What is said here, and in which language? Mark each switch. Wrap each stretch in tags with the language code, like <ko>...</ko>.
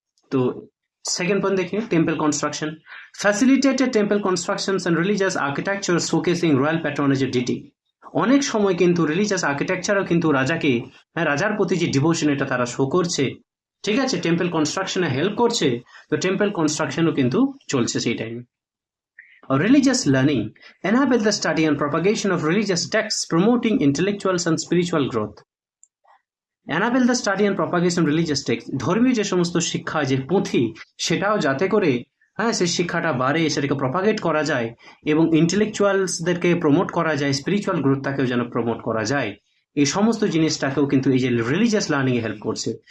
<bn>তো second point দেখি,</bn> <en>Temple construction facilitated temple constructions and religious architecture showcasing royal patronage ডিটি।</en> <bn>অনেক সময় কিন্তু রিলিজিয়াস আর্কিটেকচারও কিন্তু রাজাকে, হ্যাঁ, রাজার প্রতি যে ডিভোশন এটা তারা শো করছে, ঠিক আছে, টেম্পল কনস্ট্রাকশনে হেল্প করছে, তো টেম্পল কনস্ট্রাকশনও কিন্তু চলছে সেই টাইমে।</bn> <en>Religious learning enable the study and propagation of religious texts, promoting intellectual and spiritual growth. Enable the study and propagation of religious texts,</en> <bn>ধর্মীয় যে সমস্ত শিক্ষা, যে পুঁথি, সেটাও যাতে করে, হ্যাঁ, সেই শিক্ষাটা বাড়ে, সেটাকে প্রপাগেট করা যায় এবং ইন্টেলেকচুয়ালসদেরকে প্রমোট করা যায়, স্পিরিচুয়াল গ্রোথটাকেও যেন প্রমোট করা যায়, এই সমস্ত জিনিসটাকেও কিন্তু এই যে রিলিজিয়াস লার্নিং এ হেল্প করছে।</bn>